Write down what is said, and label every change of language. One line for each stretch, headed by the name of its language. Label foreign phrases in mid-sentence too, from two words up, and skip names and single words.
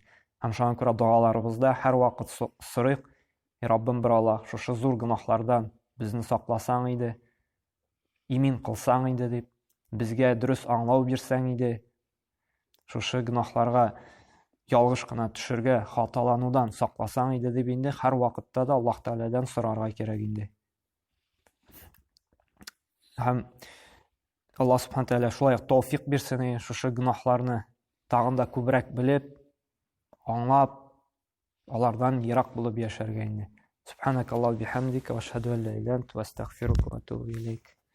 Tatar: Һәм шуңа күрә дуаларыбызда һәр вакыт сорыйк, Раббым бер Аллаһ, шушы зур гөнаһлардан безне сакласаң иде, имин кылсаң иде дип, безгә дөрес аңлау бирсәң иде, шушы гөнаһларга ялгыш кына төшәргә, хаталанудан сакласаң иде дип инде һәр вакытта да Аллаһ Тәгаләдән сорарга кирәк инде. Һәм Алла Субхану Тәгалә шулай тауфик бирсен, шушы гөнаһларны тагын да күбрәк белеп, аңлап, алардан ерак булып яшәргә инде.
Arabic: سبحانك اللهم بحمدك وأشهد أن لا إله إلا أنت وأستغفرك وأتوب إليك.